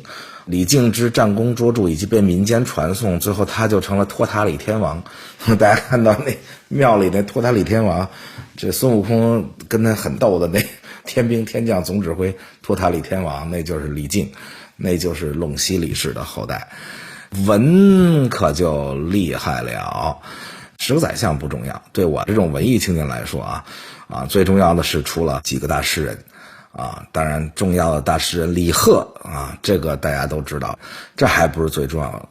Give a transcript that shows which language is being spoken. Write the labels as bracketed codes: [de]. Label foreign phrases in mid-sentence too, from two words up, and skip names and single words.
[zh] 李靖之戰功卓著，以及被民間傳頌，最後他就成了托塔李天王。大家看到那廟裡那托塔李天王，這孫悟空跟他很鬥的那天兵天將總指揮托塔李天王，那就是李靖，那就是隴西李氏的後代。文可就厲害了，10個宰相不重要，對我這種文藝青年來說啊，最重要的是出了幾個大詩人。啊，當然重要的大詩人李賀啊，這個大家都知道，這還不是最重要的。